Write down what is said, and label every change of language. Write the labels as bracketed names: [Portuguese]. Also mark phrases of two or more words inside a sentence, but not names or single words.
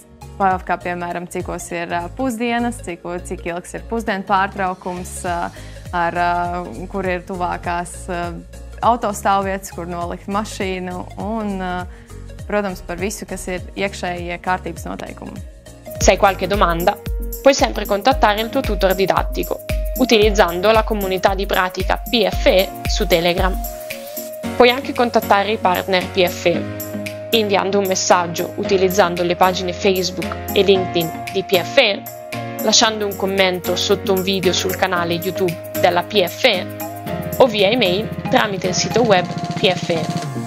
[Latvian] Kā piemēram, cikos ir pusdienas, cik ilgs ir pusdienu pārtraukums, kur ir tuvākās autostāvvietas, kur nolikt mašīnu, un, protams, par visu, kas ir iekšējie kārtības noteikumi. [Italian] Se hai qualche domanda, puoi sempre contattare il tuo tutor didattico, utilizzando la comunità di pratica PFE su Telegram. Puoi anche contattare i partner PFE, inviando un messaggio utilizzando le pagine Facebook e LinkedIn di PFE, lasciando un commento sotto un video sul canale YouTube della PFE o via email tramite il sito web PFE.